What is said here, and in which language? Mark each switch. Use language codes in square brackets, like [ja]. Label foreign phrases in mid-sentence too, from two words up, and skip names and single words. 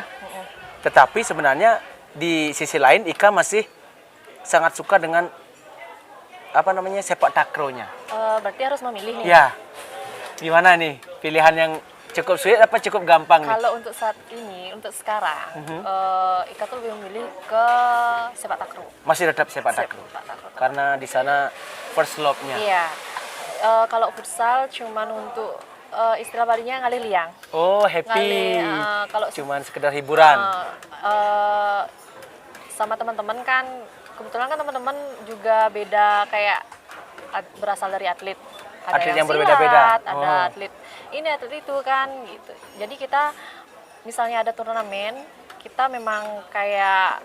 [id] Tetapi sebenarnya di sisi lain Ika masih sangat suka dengan apa namanya sepak takraw-nya. Berarti harus memilih nih. Ya, gimana nih pilihan yang cukup sulit apa cukup gampang nih? Kalau untuk saat ini, untuk sekarang, Ika tuh lebih memilih ke sepak takraw. Masih tetap sepak takraw. Sepak takraw. Karena di sana [en] first love- [id] nya. Iya. Kalau futsal cuman untuk istilah Balinya [ban] ngalih liang. [id] Oh, happy. Ngalih, kalau Cuman sekedar hiburan. sama teman-teman kan, kebetulan kan teman-teman juga beda kayak berasal dari atlet. Ada Atlet yang silat, berbeda-beda. ada atlet ini atlet itu kan gitu. Jadi kita misalnya ada turnamen, kita memang kayak